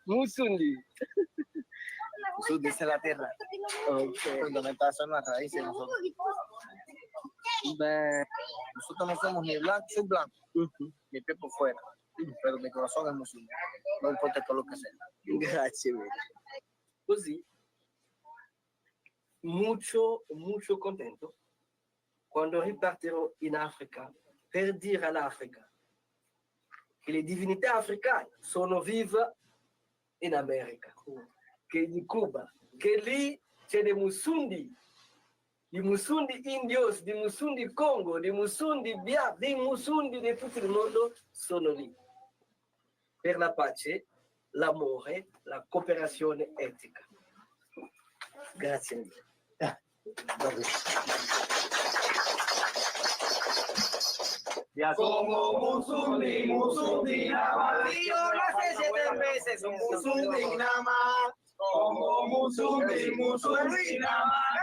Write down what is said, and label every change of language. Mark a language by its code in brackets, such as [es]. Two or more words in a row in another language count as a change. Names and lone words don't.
[es] Musundi es la tierra. Fundamental son las raíces de nosotros. Nosotros no somos ni blancos, soy blanco, mi pie por fuera, pero mi corazón es Musundi. No importa el color que sea. [it] Grazie mille. Così, molto contento quando ripartirò in Africa per dire all'Africa che le divinità africane sono vive in America, che in Cuba, che lì c'è dei Musundi di Musundi Indios, di Musundi Congo, di Musundi Biaf, di Musundi di tutto il mondo sono lì per la pace, l'amore, la cooperazione etica. Grazie mille. [es] Como Musundi, Musundi nada más. Y yo nací 7 veces, son Musundi nada más. Como Musundi, Musundi nada más.